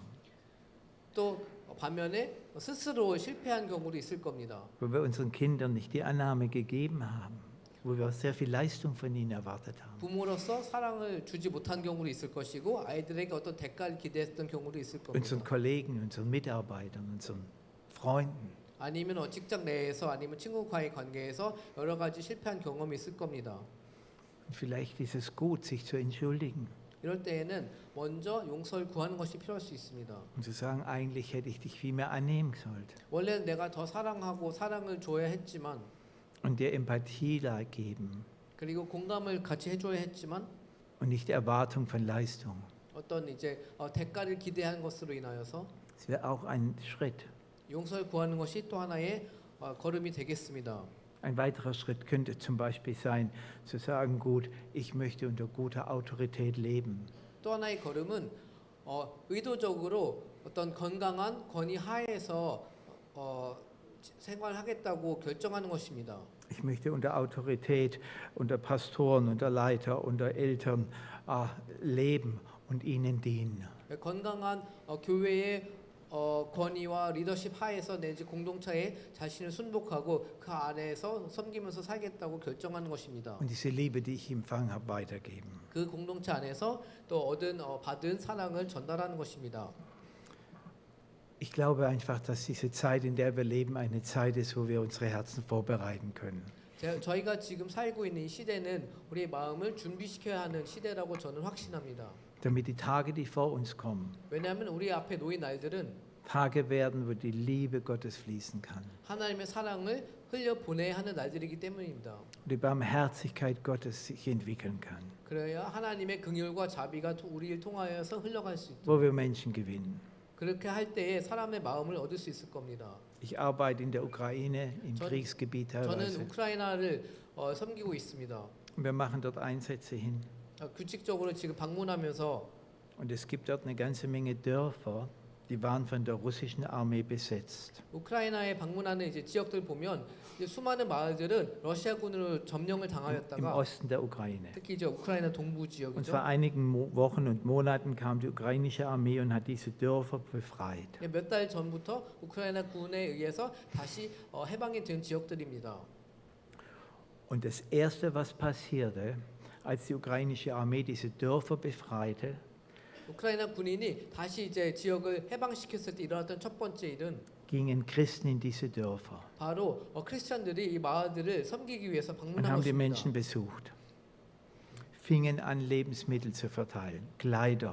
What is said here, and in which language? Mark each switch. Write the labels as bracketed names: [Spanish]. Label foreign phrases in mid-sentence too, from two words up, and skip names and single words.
[Korean] 또 반면에 스스로 실패한 경우도 있을 겁니다. [German] wo wir unseren Kindern nicht die Annahme gegeben haben, wo wir sehr viel Leistung von ihnen erwartet haben. [Korean] 부모로서 사랑을 주지 못한 경우도 있을 것이고 아이들에게 어떤 대가를 기대했던 경우도 있을 겁니다. [German] Unseren Kollegen, unseren Mitarbeitern, unseren Freunden. [Korean] 아니면 직장 내에서 아니면 친구과의 관계에서 여러 가지 실패한 경험이 있을 겁니다. [German] Und vielleicht ist es gut, sich zu entschuldigen [Korean] 이럴 때에는 먼저 용서를 구하는 것이 필요할 수 있습니다. [German] und zu sagen, eigentlich hätte ich dich viel mehr annehmen sollen [Korean] 원래는 내가 더 사랑하고 사랑을 줘야 했지만 [German] und dir Empathie geben [Korean] 그리고 공감을 같이 해줘야 했지만 [German] und nicht Erwartung von Leistung. [Korean] 어떤 이제 대가를 기대한 것으로 인하여서 [German] Das wäre auch ein Schritt. [Korean] 용서를 구하는 것이 또 하나의 걸음이 되겠습니다. [German] Ein weiterer Schritt könnte zum Beispiel sein, zu sagen, gut, ich möchte unter guter Autorität leben. [Korean] 또 하나의 걸음은 의도적으로 어떤 건강한 권위 하에서 생활하겠다고 결정하는 것입니다. [German] Ich möchte unter Autorität, unter Pastoren, unter Leiter, unter Eltern leben und ihnen dienen. [Korean] 건강한 교회의 권위와 리더십 하에서 내지 공동체에 자신을 순복하고 그 안에서 섬기면서 살겠다고 결정하는 것입니다. [German] Und diese Liebe, die ich empfangen habe, weitergeben. [Korean] 그 공동체 안에서 또 받은 사랑을 전달하는 것입니다. [German] Ich glaube einfach, dass diese Zeit, in der wir leben, eine Zeit ist, wo wir unsere Herzen vorbereiten können. [Korean] 저희가 지금 살고 있는 이 시대는 우리의 마음을 준비시켜야 하는 시대라고 저는 확신합니다. [German] Damit die Tage, die vor uns kommen, [Korean] 왜냐하면 우리 앞에 놓인 날들은 [German] Tage werden, wo die Liebe Gottes fließen kann. [Korean] 하나님의 사랑을 흘려 보내야 하는 날들이기 때문입니다. [German] Und die Barmherzigkeit Gottes sich entwickeln kann. [Korean] 그래야 하나님의 긍휼과 자비가 우리를 통하여서 흘러갈 수 있도록 [German] Wo wir Menschen gewinnen. [Korean] 그렇게 할 때에 사람의 마음을 얻을 수 있을 겁니다. [German] Ich arbeite in der Ukraine, im [Korean] 전- [German] Kriegsgebiet [Korean] 저는 [German] teilweise. [Korean] 우크라이나를 섬기고 있습니다. [German] Und wir machen dort Einsätze hin. [Korean] 규칙적으로 지금 방문하면서 [German] Und es gibt dort eine ganze Menge Dörfer, die waren von der russischen Armee besetzt. [Korean] 우크라이나에 방문하는 이제 지역들 보면 이제 수많은 마을들은 러시아군으로 점령을 [German] Im [Korean] 당하였다가 [German] Osten der Ukraine. [Korean] 특히 이제 우크라이나 동부 [German] Und [Korean] 지역이죠. [German] vor einigen Wochen und Monaten kam die ukrainische Armee und hat diese Dörfer befreit. [Korean] 몇 달 전부터 우크라이나 군에 의해서 다시 해방이 된 지역들입니다. [German] Und das Erste, was passierte, als die ukrainische Armee diese Dörfer befreite, [Korean] 우크라이나 군인이 다시 이제 지역을 해방시켰을 때 일어났던 첫 번째 일은 [German] gingen Christen in diese Dörfer [Korean] 바로 크리스천들이 이 마을들을 섬기기 위해서 [German] und [Korean] 방문한 [German] haben die [Korean] 것입니다. [German] Menschen besucht, fingen an, Lebensmittel zu verteilen, Kleider.